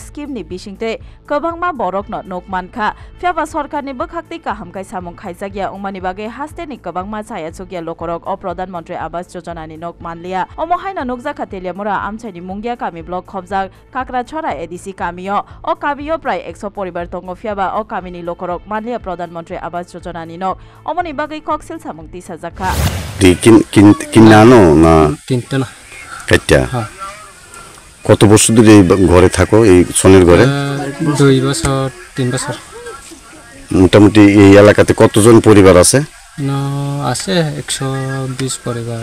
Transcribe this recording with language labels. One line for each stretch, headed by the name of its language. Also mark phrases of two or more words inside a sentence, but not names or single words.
Kok Borok: स्किमनि बिसिंते गोबांमा बरकनो नकमानखा फ्याबा सरकारनि बोखाक्ति काहामखाय सामुं खायजागिया उमानि बागै हास्टेनि गोबांमा छाया जुगिया लुखरक अ प्रधानमन्त्री आवास योजनानि नकमानलिया अमहायना नुकजाखा तेलियामुरा आमचाइनि मुंगिया कामी ब्लक खबजा काकराछरा एडिसि कामियो अ कामियो प्राय 100 परिवार दंग फ्याबा अ कामिनि लुखरक मानलिया प्रधानमन्त्री आवास योजनानि नक अमनि बागै कक्सिल सामुं तिसाजाखा
Bangla: কিনানো না কিনতে না এটা কত বছর ধরে এই ঘরে থাকো এই সোনের ঘরে 2 বছর 3 বছর মোটামুটি এই এলাকাতে কতজন পরিবার আছে না আছে 120 পরিবার